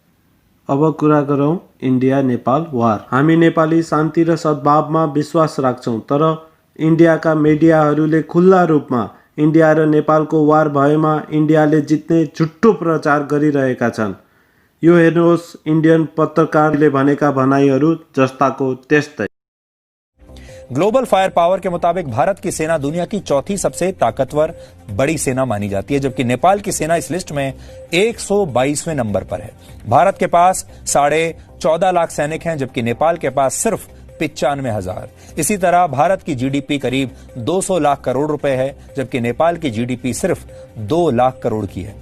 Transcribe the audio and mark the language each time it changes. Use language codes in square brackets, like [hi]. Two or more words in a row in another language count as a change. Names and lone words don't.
[ne] अब कुरा गरौँ इन्डिया नेपाल वार। हामी नेपाली शान्ति र सद्भावमा विश्वास राख्छौँ, तर इन्डियाका मिडियाहरूले खुल्ला रूपमा इन्डिया र नेपालको वार भएमा इन्डियाले जित्ने झुट्टो प्रचार गरिरहेका छन्। यो हेर्नुहोस् इन्डियन पत्रकारले भनेका भनाइहरू जस्ताको त्यस्तै। [hi] ग्लोबल फायर पावर के मुताबिक भारत की सेना दुनिया की चौथी सबसे ताकतवर बड़ी सेना मानी जाती है, जबकि नेपाल की सेना इस लिस्ट में 122वें नंबर पर है। भारत के पास 14.5 लाख सैनिक हैं, जबकि नेपाल के पास सिर्फ 95,000। इसी तरह भारत की जीडीपी करीब 200 लाख करोड़ रुपए है, जबकि नेपाल की जीडीपी सिर्फ 2 लाख करोड़ की है।